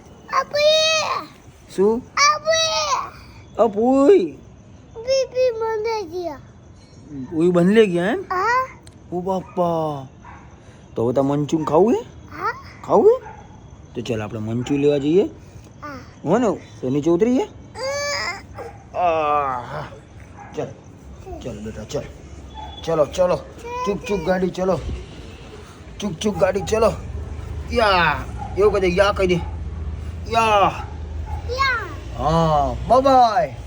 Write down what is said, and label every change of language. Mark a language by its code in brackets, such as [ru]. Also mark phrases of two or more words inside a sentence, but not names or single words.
[gu] શું પૂઈ પૂઈ બંધ ગયા એમ ઓ બાપા તો હવે તાર મંચુરિયન ખાવું હે તો ચાલ આપણે મંચુરિયન લેવા જઈએ હો ને તો નીચે ઉતરીએ [hi] चल चल बेटा चल चलो चलो चुप गाड़ी चलो चुप गाड़ी चलो या यो कह दे या कह दे या हाँ [en] bye bye